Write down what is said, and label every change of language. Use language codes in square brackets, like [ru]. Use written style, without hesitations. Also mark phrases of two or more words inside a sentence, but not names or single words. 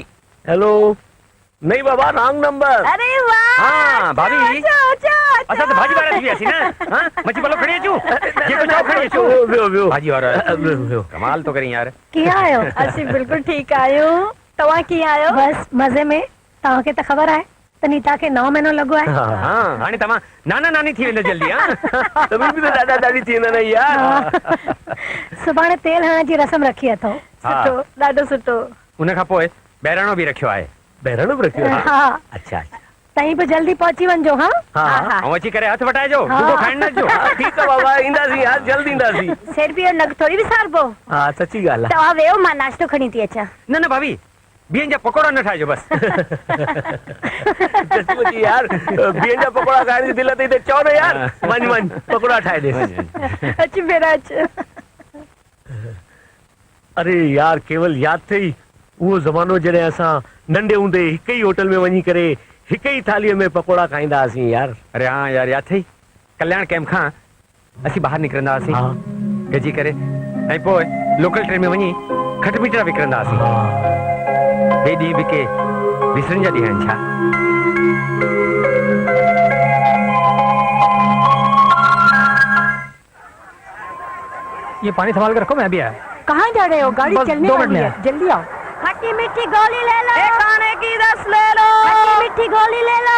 [hi] हेलो नहीं बाबा रॉन्ग नंबर। अरे वाह [sd] हाँ भाभी असां त भाॼी वारा थी वियासीं न। हाँ मच्छी पलो खणी अचूं जेको चओ खणी अचूं। वियो भाॼी वारा कमाल तो करी यार। कीअं आहियो? असीं बिल्कुलु ठीकु आहियूं। तव्हां कीअं आहियो? [hi] बस मज़े में। [sd] तव्हांखे त ख़बर आहे त नीता खे 9 महीनो लॻो आहे। हाँ हाणे तव्हां नाना नानी थी वेंदो जल्दी। हाँ तव्हां बि त ॾाढा ॾाढी थी वेंदा न यार। सुभाणे तेल हणण जी रस्म रखी अथव। सुठो ॾाढो सुठो। उन खां पोइ बहिराणो बि रखियो आहे। बहिराणो बि रखियो आहे? हाँ [hi] अच्छा अच्छा [sd] तहीं पे जल्दी पहुंची वञो हाँ हाँ ऐं अची करे हथ वटाइजो हा। रुगो खाइण न अचिजो हाँ, [hi] ठीक है [sd] बाबा ईंदासीं यार जल्दी ईंदासीं सेठ भी नग थोड़ी विसारबो हाँ सच्ची ॻाल्हि आहे तव्हां वेहो मां नाश्तो खणी थी अचां न न भाभी बिहनि जा पकोड़ा न ठाहिजो बस सचमुची यार बिहनि जा पकोड़ा खाइण जी दिलि अथई त चओ न यार वञ पकोड़ा ठाहे ॾे अच भेण अच अरे यार केवल याद अथई उहो ज़मानो जॾहिं असां नंढे हूंदे हिक ई होटल में वञी करे हिक ई थालीअ में पकोड़ा खाईंदा हुआसीं यार अरे हाँ यार याद अथई कल्याण कैंप खां असीं ॿाहिरि निकिरंदा हुआसीं हाँ गजी करे ऐं पोइ लोकल ट्रेन में वञी खट मीठड़ा विकिणंदा हुआसीं हे ॾींहं बि के विसरनि जा ॾींहं आहिनि छा [hi] ये पानी संभाल के रखो मैं भी आया कहाँ जा रहे हो गाड़ी बस चलने 2 मिनट वाली में है आया। जल्दी आओ खट्टी मीठी गोली ले लो एक आने की 10 ले लो खट्टी मीठी गोली ले लो